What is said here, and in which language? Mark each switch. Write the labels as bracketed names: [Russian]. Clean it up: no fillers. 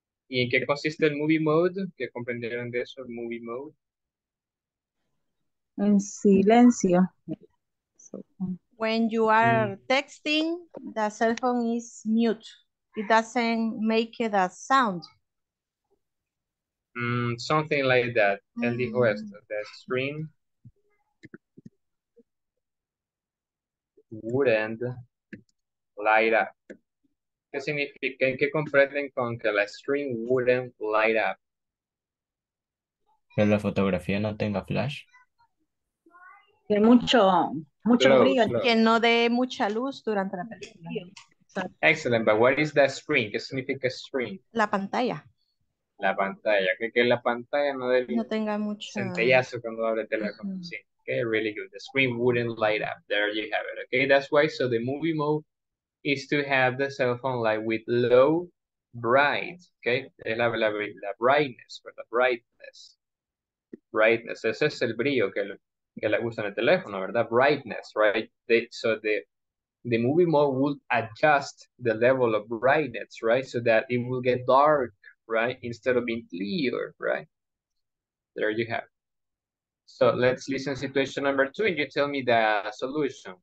[Spanish] ¿Y en qué consiste el movie mode? ¿Qué comprendieron de eso, el movie mode? En silencio. [English] When you are texting, the cell phone is mute. It doesn't make it a sound. Something like that. [Spanish] Él dijo esto, [English] the screen wouldn't light up. [Spanish] ¿Qué significa? ¿Qué comprenden con que la [English] screen wouldn't light up? [Spanish] Que la fotografía no tenga flash. Que mucho [English] Close, [Spanish] brillo. [English] close. [Spanish] Que no dé mucha luz durante la película. [English] Excellent, but what is the screen? [Spanish] ¿Qué significa screen? La pantalla. La pantalla, que la pantalla no dé No tenga mucha... centellazo cuando abre el teléfono. [English] Sí. Okay, really good. The screen wouldn't light up. There you have it. Okay, that's why. So the movie mode is to have the cell phone light with low bright. [Spanish] Okay, es la brightness, ¿verdad? Brightness. Brightness. Ese es el brillo que le gusta en el teléfono, ¿verdad? [English] Brightness, right? So the movie mode will adjust the level of brightness, right? So that it will get dark, right? Instead of being clear, right? There you have it. So let's listen to situation number 2 and you tell me the solution.